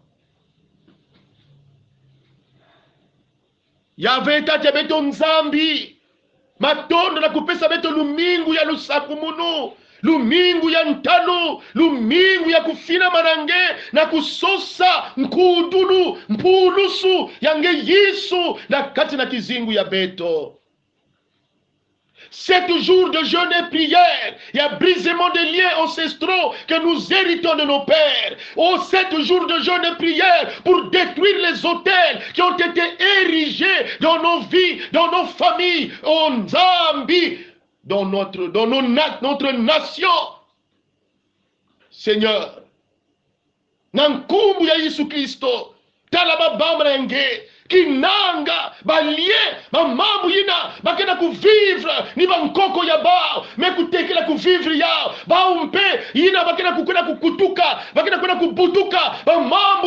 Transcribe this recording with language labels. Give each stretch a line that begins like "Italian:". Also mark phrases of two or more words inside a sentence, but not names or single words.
Kituba (Democratic Republic of Congo): yave tate beto nzambi matondo na kupesa beto lumingu ya lusaku munu lumingu ya ntano lumingu ya kufina manange na kusosa nkudulu mpulusu yange Yesu na kati na kizingu ya beto
French: 7 jours de jeûne et prière, il y a brisement des liens ancestraux que nous héritons de nos pères. 7 jours de jeûne et prière pour détruire les autels qui ont été érigés dans nos vies, dans nos familles, en Zambie, dans notre nation. Seigneur,
Kituba (Democratic Republic of Congo): nankumbu ya Yesu Kristo, talababamba nge, kinanga balie mamambu yina bakena kuvivre ni bankoko ya bao me kutekela kuvivre yao baumpe yina bakena kukuna kukutuka bakena kuna kubutuka bamambu